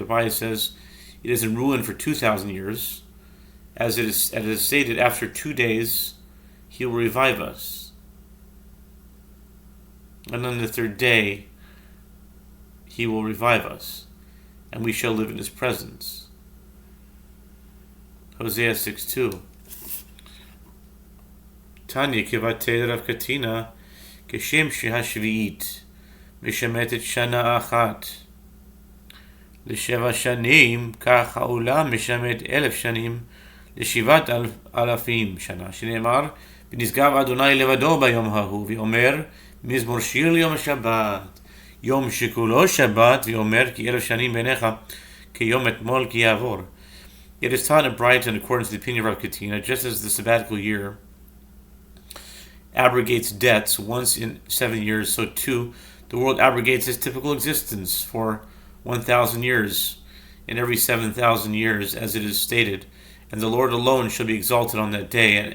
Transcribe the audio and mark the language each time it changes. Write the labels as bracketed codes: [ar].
[en] Abai says it is in ruin for 2,000 years, as it is stated, after 2 days he will revive us. And on the third day, he will revive us, and we shall live in his presence. Hosea 6:2. [he] Tanya kivatei Rav Katina כשם שהשביעית משמטת שנה אחת ל7 שנים, כך העולם משמט 1,000 שנים ל7,000 שנה, שנאמר ונשגב אדוני לבדו ביום ההוא, ואומר מזמור שיר ליום השבת, יום שכולו שבת, ואומר כי 1,000 שנים בעיניך כיום אתמול כי יעבור. [en] It is taught in Braita in accordance with the opinion of Rav Katina, just as the sabbatical year abrogates debts once in 7 years, so too the world abrogates its typical existence for 1,000 years in every 7,000 years, as it is stated, and the Lord alone shall be exalted on that day.